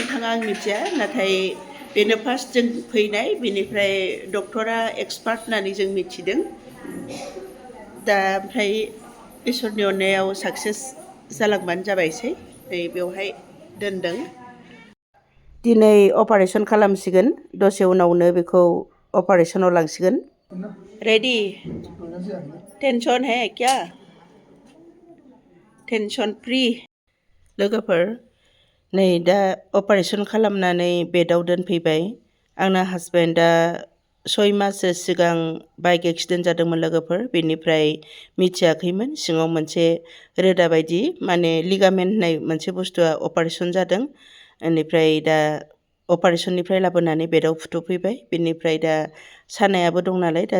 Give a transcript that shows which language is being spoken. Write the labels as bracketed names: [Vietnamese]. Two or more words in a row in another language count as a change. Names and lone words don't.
[Bodo] थाङा आं मिथिया नाथाय बेनो फार्स्ट जों फैनाय बेनिफ्राय डक्टरा एक्सपार्ट होननानै जों मिथिदों दा ओमफ्राय इसोरनि अननायाव साक्सेस जालांबानो जाबायसै नै बेवहाय दोनदों दिनै अपारेशन खालामसिगोन दसे उनावनो बेखौ अपारेशनाव लांसिगोन रेडी [Hindi] टेंशन है क्या [English] tension free [Bodo] लोगोफोर नै दा अपारेशन खालामनानै बेडआव दोनफैबाय आंना हासबेन्डआ 6 माससो सिगां [English] bike accident [Bodo] जादोंमोन लोगोफोर बेनिफ्राय मिथियाखैमोन सिङाव मोनसे रोदा बायदि माने लिगामेन्ट होननाय मोनसे बुस्थुआ अपारेशन जादों बेनिफ्राय दा अपारेशननिफ्राय लाबोनानै बेडआव फुथुफैबाय बेनिफ्राय दा सानायाबो दं नालाय दा